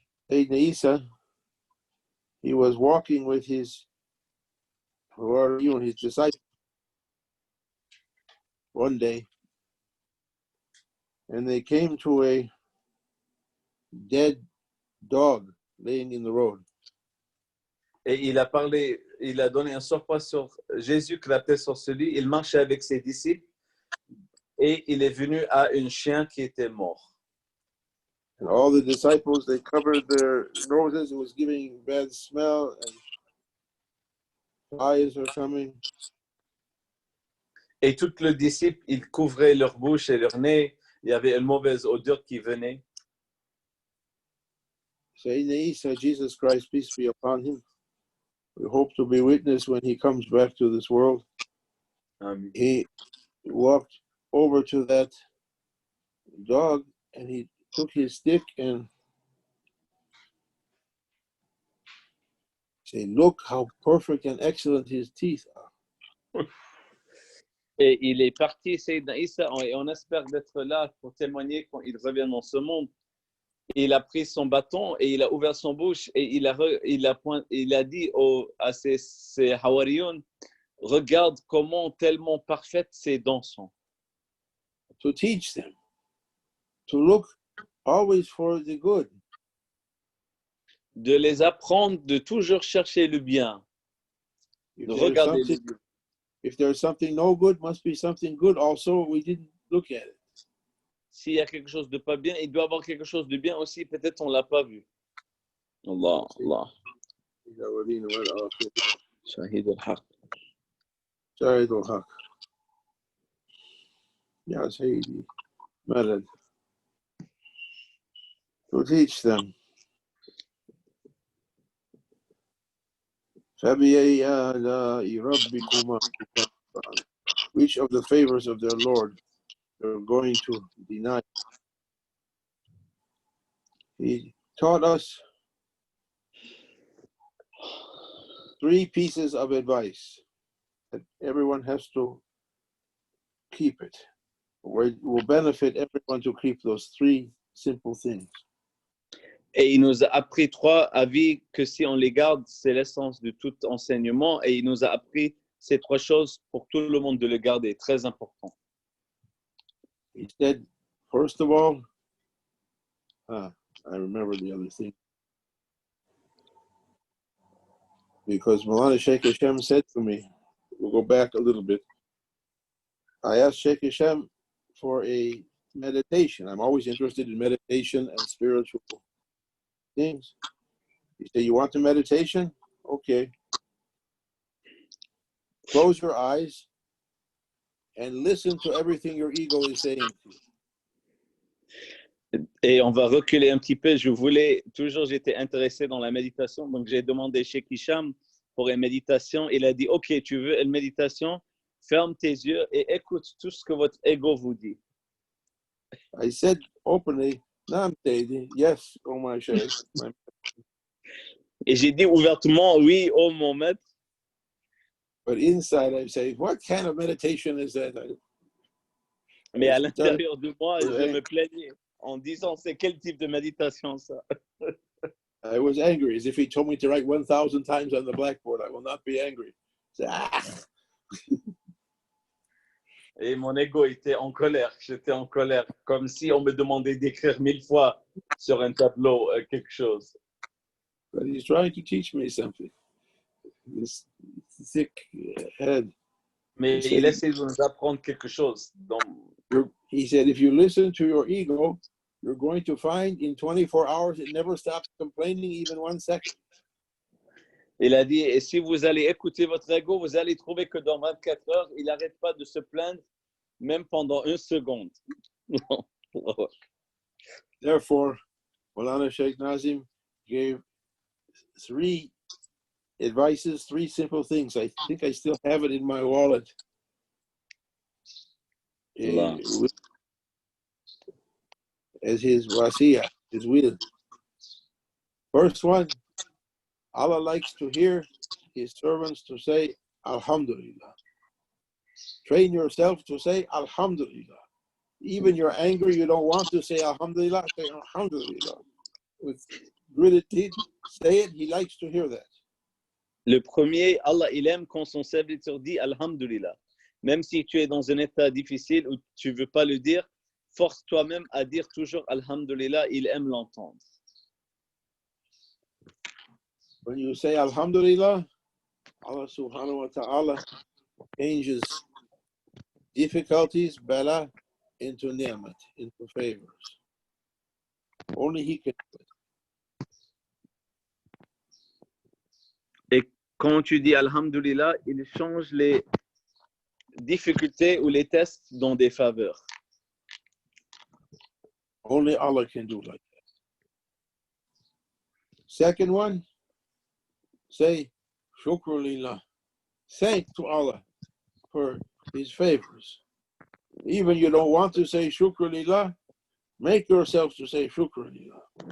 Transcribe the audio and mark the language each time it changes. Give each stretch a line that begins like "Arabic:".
English: Sayyidina Isa, he was walking with his disciples one day, and they came to a dead dog laying in the road.
French: Et il a donné un surpoids sur Jésus qui l'appelait sorcelui. Il marchait avec ses disciples et il est venu à un chien qui était mort.
English: And all the disciples, they covered their noses. It was giving bad smell, and flies were coming.
French: Et tous les disciples, ils couvraient leur bouche et leur nez. Il y avait une mauvaise odeur qui venait.
English: Sayyidina Isa, Jesus Christ, peace be upon him. We hope to be witness when he comes back to this world. Amen. He walked over to that dog and he took his stick and said, "Look how perfect and excellent his teeth are."
French: Et il est parti, Sayyidina Isa, et on espère d'être là pour témoigner quand il revient dans ce monde. Et il a pris son bâton et il a ouvert son bouche et il a dit à ses Hawariyun, regarde comment tellement parfaites ses dents sont.
English: To teach them to look always for the good.
French: De les apprendre de toujours chercher le bien. De regarder le bien.
English: If there's something no good, must be something good also. We didn't look at it.
French: s'il y a quelque chose de pas bien, il doit avoir quelque chose de bien aussi. Peut-être on l'a pas vu. Allah, Allah.
Arabic: الأولين والآخرين Shahid al-Haq. شاهد الحق يا سيدي مدد
English: to teach them
Arabic: فبأي آلاء ربكما تكذبان.
English: Which of the favors of their Lord they're going to deny? He taught us 3 pieces of advice that everyone has to keep it. It will benefit everyone to keep those 3 simple things.
French: Et il nous a appris 3 avis que si on les garde, c'est l'essence de tout enseignement. Et il nous a appris ces 3 choses pour tout le monde de les garder, très important.
English: He said, first of all, I remember the other thing. Because Maulana Sheikh Hashem said to me, we'll go back a little bit. I asked Sheikh Hashem for a meditation. I'm always interested in meditation and spiritual things. He said, you want the meditation? Okay. Close your eyes and listen to everything your ego is saying to you.
French: Et on va reculer un petit peu. J'étais intéressé dans la méditation. Donc, j'ai demandé chez Kisham pour une méditation. Il a dit, OK, tu veux une méditation? Ferme tes yeux et écoute tout ce que votre ego vous dit.
English: I said openly,
Arabic: Naam Sayyidi,
English: yes, oh my Shaykh.
French: Et j'ai dit ouvertement, oui, oh mon maître.
English: But inside I say, what kind of meditation is that?
French: Mais à l'intérieur de moi, je me plaignais en disant, c'est quel type de méditation ça?
English: I was angry, as if he told me to write 1,000 times on the blackboard. I will not be angry.
French: Et mon ego était en colère. J'étais en colère, comme si on me demandait d'écrire 1000 fois sur un tableau quelque chose.
English: But he's trying to teach me something. This thick head.
French: Mais il essaie de nous apprendre quelque chose. Donc,
English: he said, if you listen to your ego, you're going to find in 24 hours it never stops complaining even 1 second.
French: Il a dit, et si vous allez écouter votre ego, vous allez trouver que dans 24 heures, il n'arrête pas de se plaindre, même pendant 1 seconde.
English: Therefore, Maulana Sheikh Nazim gave 3 advices, 3 simple things. I think I still have it in my wallet. As his wasiya, his will. First one, Allah likes to hear his servants to say Alhamdulillah. Train yourself to say Alhamdulillah. Even you're angry, you don't want to say Alhamdulillah, say Alhamdulillah. With gritted teeth, say it, he likes to hear that.
French: Le premier, Allah, il aime quand son serviteur dit Alhamdulillah. Même si tu es dans un état difficile où tu ne veux pas le dire, force toi-même à dire toujours Alhamdulillah, il aime l'entendre.
English: When you say Alhamdulillah, Allah subhanahu wa ta'ala changes difficulties, bala, into ni'mat, into favors. Only He can do it.
French: Et quand tu dis Alhamdulillah, il change les difficultés ou les tests dans des faveurs.
English: Only Allah can do like that. Second one, say Shukr lillah. Thank to Allah for His favors. Even you don't want to say Shukr lillah, make yourself to say Shukr lillah.